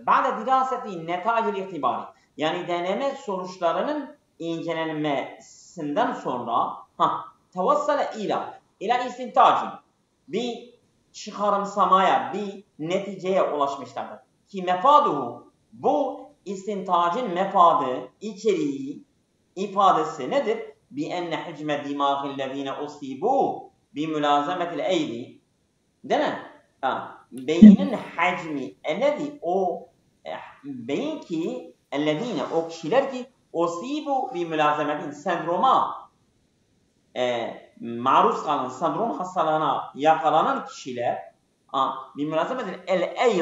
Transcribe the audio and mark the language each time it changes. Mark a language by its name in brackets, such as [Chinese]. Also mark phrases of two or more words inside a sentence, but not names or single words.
[Arabic] بعد دراسة نتائج الاختبار. [Turkish] Yani deneme sonuçlarının incelenmesinden sonra [Arabic] توصلوا إلى استنتاج [Turkish] bir çıkarımsamaya, bir neticeye ulaşmışlardır. Ki mefaduhu Bu istintacın mefadı, içeriği, ifadesi nedir? [Arabic] بِاَنَّ حِجْمَ دِمَاغِ الَّذ۪ينَ اُصِيبُوا بِمُلَازَمَةِ الْاَيْدِ. [Turkish] Değil mi? Beynin hacmi, ellezî o beyin ki, ellezîne o kişiler ki [Arabic] أصيبوا بملازمة [Turkish] sendroma maruz kalan, sendrom hastalığına yakalanan kişiler [Arabic] بملازمة الأيد.